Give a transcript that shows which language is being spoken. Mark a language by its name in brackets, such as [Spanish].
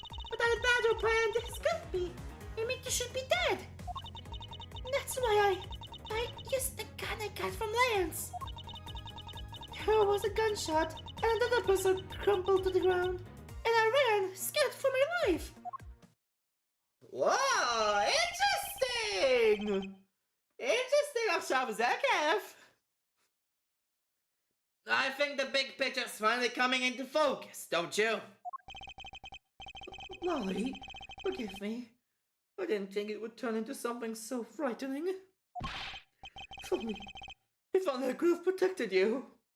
[English] But that badger planned his gun me. It meant you should be dead. That's why I used the gun I got from Lance. There was a gunshot, and another person crumpled to the ground, and I ran, scared for my life. Whoa, interesting! Interesting, [Hebrew] עכשיו זה כיף. [English] I think the big picture's finally coming into focus, don't you? Lolly, forgive me. I didn't think it would turn into something so frightening. If only I could have protected you.